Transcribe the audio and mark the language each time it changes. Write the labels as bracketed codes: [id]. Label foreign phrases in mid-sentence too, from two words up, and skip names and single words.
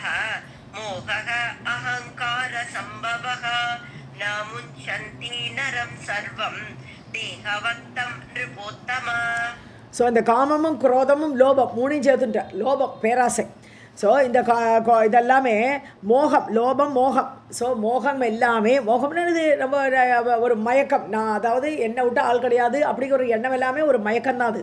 [sa] मोहः अहङ्कार सम्भवः न मुञ्चन्ति नरं सर्वं देहवन्तं नृपोत्तम. [ta] ஸோ இந்த காமமும் குரோதமும் லோபம் 3 சேர்த்துட்ட. லோபம் பேராசை. ஸோ இந்த இதெல்லாமே மோகம், லோபம் மோகம். ஸோ மோகம் எல்லாமே, மோகம்னு நம்ம ஒரு மயக்கம், நான் அதாவது என்னை விட்டு ஆள் கிடையாது அப்படிங்கிற ஒரு எண்ணம் எல்லாமே ஒரு மயக்கம் தான் அது.